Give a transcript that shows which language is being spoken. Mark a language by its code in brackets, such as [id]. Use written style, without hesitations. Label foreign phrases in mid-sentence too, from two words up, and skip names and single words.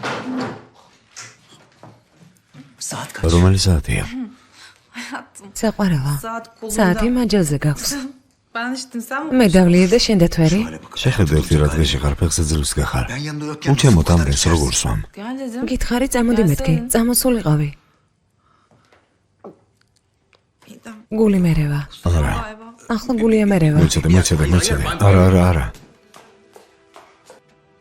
[tr] Saat kaç? [ka] რომელი საათია? საყვარელო, [tr] Saat kolunda. [ka] საათი მაჯელზე გაქვს. [tr] Ben içtim sen mi? [ka] მე დავლიე და შენ დათვერი? შეხედეთ რა დღეში ხარ, ფეხზე ძლივს გახარ. [tr] Ben yanında yokken [ka] უჩემოთ ამდენს როგორ სვამ? [tr] Gel dedim. [ka] გითხარი წამოდი მეთქი, წამოსულიყავი. [tr] Midem. [ka] გული მერევა. არა, [tr] Galiba. [ka] ახლა გულია მერევა. მოიცადე. არა.